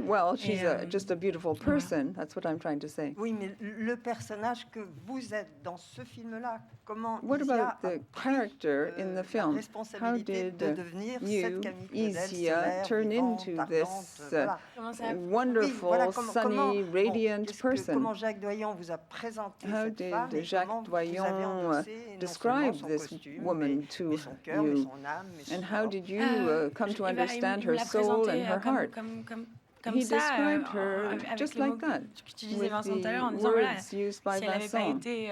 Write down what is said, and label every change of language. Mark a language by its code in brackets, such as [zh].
[en] Well, she's just a beautiful person. That's what I'm trying to say. [fr] Oui, mais le personnage que vous êtes dans ce film-là, comment [en] What about the character in the film? How did you, Isia, turn into this wonderful, sunny, radiant person? [fr] Comment Jacques Doyon vous a présenté cette femme? [en] How did Jacques Doyon describe this woman to you? And how did you come to understand her soul and her heart? He described her just like that, with the words used by Vincent.